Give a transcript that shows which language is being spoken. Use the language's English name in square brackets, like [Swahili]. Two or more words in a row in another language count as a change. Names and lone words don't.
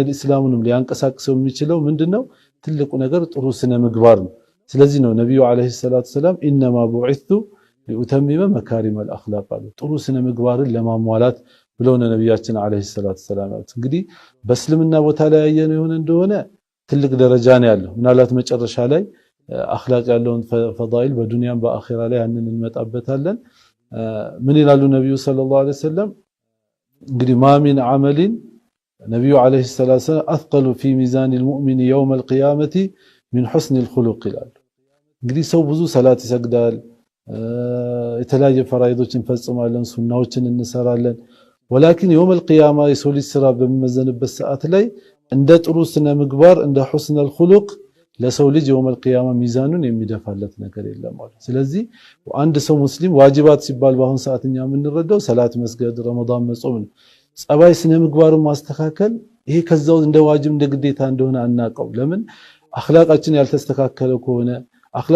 [Amharic] እስላሙንም ሊያንቀሳቅሰው የሚችለው ምንድነው ትልቁ ነገር ጥሩ ስነ ምግባር ነው። ስለዚህ ነው ነብዩ [Arabic] عليه صلاة سلام إنما بعثت لأتمم مكارم الأخلاق [Amharic] አሉ። ጥሩ ስነ ምግባርን ለማሟላት ብለው ነው ነብያችን [Arabic] عليه صلاة سلام። [Amharic] እንግዲህ በእስልምና ቦታ ላይ ያየነው የሆነ እንደሆነ ትልቅ ደረጃ ነው ያለው። ምናልባት መጨረሻ ላይ አኽላቅ ያለውን ፈዳኢል በዱንያም በአኺራ ላይ ያንን እንመጣበታለን። ምን ይላሉ ነብዩ [Arabic] صلى الله عليه وسلم? [Amharic] እንግዲህ [Arabic] ما من عمل [Amharic] ነብዩ [Arabic] عليه صلاة سلام أثقل في ميزان المؤمن يوم القيامة من حسن الخلق [Amharic] ይላሉ። እንግዲህ ሰው ብዙ ሰላት ይሰግዳል፣ የተለያየ ፈራኢዶችን እንፈጽማለን፣ ሱናዎችን እንሰራለን። ወላኪን [Arabic] يوم القيامة [Amharic] የሰው ልጅ ስራ በሚመዘንበት ሰዓት ላይ እንደ ጥሩ ስነ ምግባር እንደ [Arabic] حسن الخلق [Amharic] ለሰው ልጅ [Arabic] يوم القيامة [Amharic] ሚዛኑን የሚደፋለት ነገር የለም ማለት። ስለዚህ አንድ ሰው ሙስሊም ዋጅባት ሲባል በአሁን ሰዓትኛ የምንረዳው ሰላት መስገድ፣ ረመዳን መጾም ነው። ጸባይ ስነ ምግባርን ማስተካከል ይሄ ከዛው እንደ ዋጅብ እንደ ግዴታ እንደሆነ አናቀው። ለምን አኽላቃችን ያልተስተካከለ ከሆነ አኽላቅ